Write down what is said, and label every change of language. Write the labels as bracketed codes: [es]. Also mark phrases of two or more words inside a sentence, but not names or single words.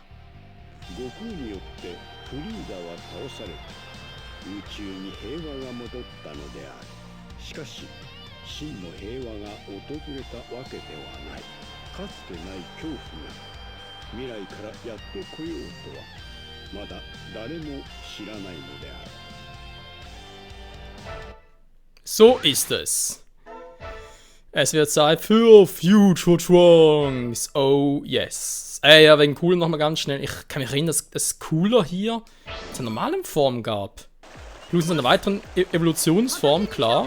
[ja] 悟空によってフリーザは倒され宇宙に平和が戻ったのである。しかし真の平和が訪れたわけではない。かつてない恐怖が未来からやってこようとはまだ誰も知らないのである。 [de] So ist es. Es wird Zeit für Future Trunks. [en] Oh yes. [de] Ja, wegen Cooler nochmal ganz schnell. Ich kann mich erinnern, dass es Cooler hier in einer normalen Form gab. Plus in einer weiteren Evolutionsform, klar.